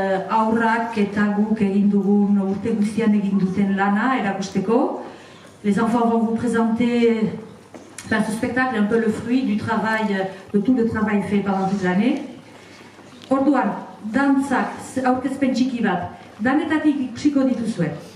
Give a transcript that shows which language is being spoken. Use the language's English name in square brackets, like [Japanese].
[Basque] Aurrak eta guk egin dugun urte guztian egin duten lana erakusteko. [French] Les enfants vont vous présenter ce spectacle, un peu le fruit du travail, de tout le travail fait pendant toute l'année. [Basque] Orduan, dantzak, aurkezpen txiki bat, danetatik ikusiko duzue.